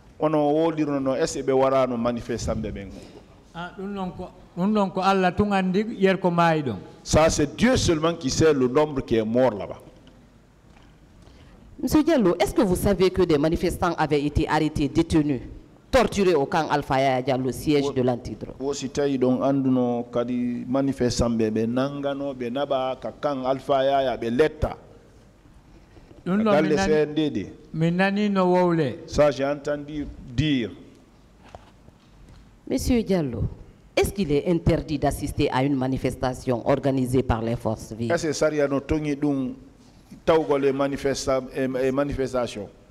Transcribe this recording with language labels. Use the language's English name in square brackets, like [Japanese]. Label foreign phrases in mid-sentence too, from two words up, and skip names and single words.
[French] Ça, c'est Dieu seulement qui sait le nombre qui est mort là-bas. Monsieur Diallo, est-ce que vous savez que des manifestants avaient été arrêtés, détenus torturés au camp Alpha Yaya Diallo, siège de l'Antidro. [Fula] Aussi tayi don anduno kadi manifestambe be nangano be naba ka camp Alpha Yaya be letta. [French] Ça j'ai entendu dire. Monsieur Diallo, est-ce qu'il est interdit d'assister à une manifestation organisée par les forces vives? Est-ce que ça y a [Fula] notongi dun tawgo [French] les manifestations?